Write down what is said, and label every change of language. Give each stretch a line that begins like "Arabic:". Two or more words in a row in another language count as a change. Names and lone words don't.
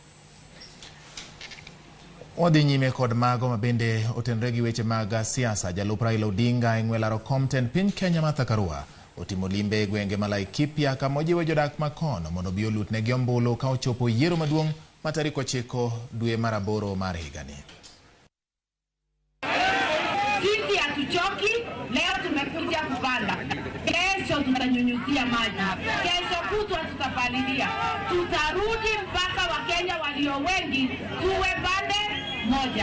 Luo (Kenya and Tanzania): Wadhi nyime kod mago mabende otenre gi weche mag siasa. Jalup Raila Odinga e ng'welaro Compton piny Kenya Martha Karua otimo limbe gwenge ma Laikipia kama ojiwo jodak makono mondo bi olutnegi ombulu ka ochopo yiero maduong' ma tarik 9 dwe mar 8 mar higani.
Swahili: Sisi hatuchoki, leo tumekuja kupanda. Kesho tutanyunyuzia maji. Kesho kutwa tutapalilia. Tutarudi mpaka Wakenya walio wengi tuwe pande moja.